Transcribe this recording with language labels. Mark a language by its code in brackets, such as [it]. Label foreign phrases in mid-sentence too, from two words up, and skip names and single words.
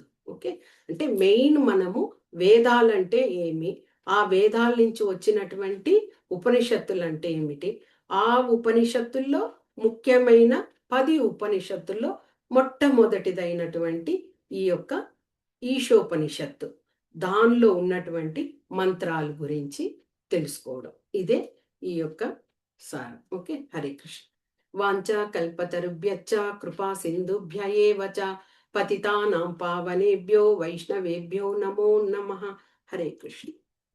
[te] ఓకే, అంటే మెయిన్ మనము వేదాలంటే ఏమి, ఆ వేదాల నుంచి వచ్చినటువంటి ఉపనిషత్తులు అంటే ఏమిటి, ఆ ఉపనిషత్తుల్లో ముఖ్యమైన 10 ఉపనిషత్తుల్లో మొట్టమొదటిదైనటువంటి ఈ యొక్క ఈశోపనిషత్తు, దానిలో ఉన్నటువంటి మంత్రాల గురించి తెలుసుకోవడం, ఇదే ఈ యొక్క సారం. ఓకే, హరే కృష్ణ. [sa] వాంఛా కల్పతరుభ్యశ్చ కృపా సింధుభ్య ఏవ చ పతితానాం పావనేభ్యో వైష్ణవేభ్యో నమో నమః. [te] హరే కృష్ణ.